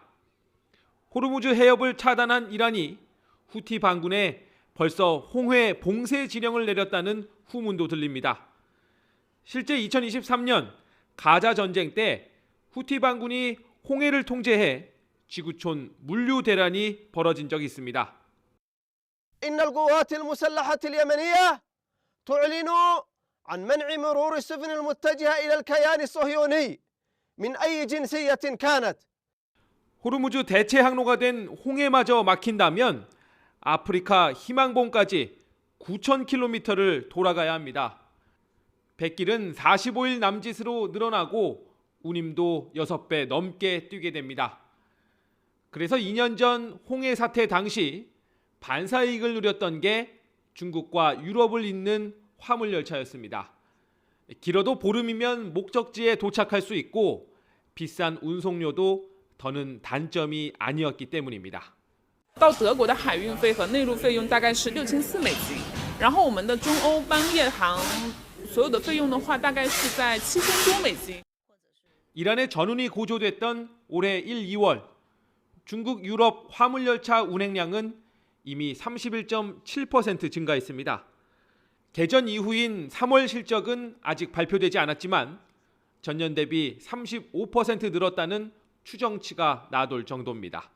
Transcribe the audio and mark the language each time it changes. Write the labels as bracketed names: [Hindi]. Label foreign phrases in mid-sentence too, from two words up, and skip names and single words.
[Korean] 호르무즈 해협을 차단한 이란이 후티 반군에 벌써 홍해 봉쇄 지령을 내렸다는 후문도 들립니다. 실제 2023년 가자 전쟁 때 후티 반군이 홍해를 통제해 지구촌 물류 대란이 벌어진 적이 있습니다. [Arabic] إن القوات المسلحة اليمنية تعلن عن منع مرور السفن المتجهة إلى الكيان الصهيوني من أي جنسية كانت. [Korean] 호르무즈 대체 항로가 된 홍해마저 막힌다면 아프리카 희망봉까지 9,000km를 돌아가야 합니다. 백길은 45일 남짓으로 늘어나고 운임도 6배 넘게 뛰게 됩니다. 그래서 2년 전 홍해 사태 당시 반사이익을 누렸던 게 중국과 유럽을 잇는 화물열차였습니다. 길어도 보름이면 목적지에 도착할 수 있고 비싼 운송료도 더는 단점이 아니었기 때문입니다. [Chinese] 到德国的海运费和内陆费用大概是$6400，然后我们的中欧班夜航所有的费用的话，大概是在$7000多。 [Korean] 이란의 전운이 고조됐던 올해 1, 2월 중국 유럽 화물열차 운행량은 이미 31.7% 증가했습니다. 개전 이후인 3월 실적은 아직 발표되지 않았지만 전년 대비 35% 늘었다는 추정치가 나돌 정도입니다.